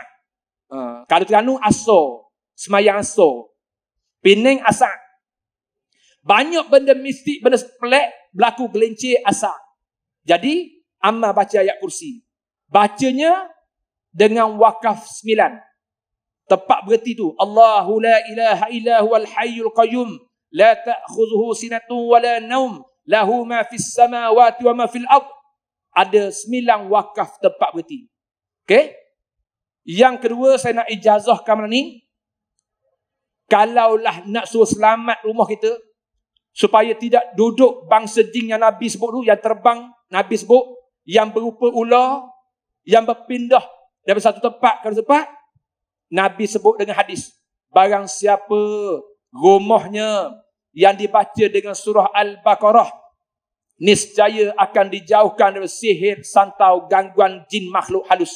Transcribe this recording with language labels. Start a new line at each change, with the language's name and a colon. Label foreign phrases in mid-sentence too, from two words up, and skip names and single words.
Malay: Kalau Terengganu asar, semayang asar. Penang asar. Banyak benda mistik, benda pelik berlaku gelincir asar. Jadi amal baca ayat kursi. Bacanya dengan wakaf 9. Tepat berhenti tu.
Arabic: اللَّهُ لَا إِلَٰهَ إِلَّا هُوَ الْحَيُّ الْقَيُّومُ لَا تَأْخُذُهُ سِنَةٌ وَلَا نَوْمٌ لَهُ مَا فِي السَّمَاوَاتِ وَمَا فِي الْأَرْضِ.
Malay: Ada 9 wakaf tepat berhenti. Okey? Yang kedua saya nak ijazahkan malam ni, kalaulah nak suruh selamat rumah kita supaya tidak duduk bangsa jin yang Nabi sebut tu, yang terbang Nabi sebut, yang berupa ular, yang berpindah dari satu tempat ke tempat, Nabi sebut dengan hadis, barang siapa rumahnya yang dibaca dengan surah Al-Baqarah, niscaya akan dijauhkan dari sihir, santau, gangguan jin makhluk halus.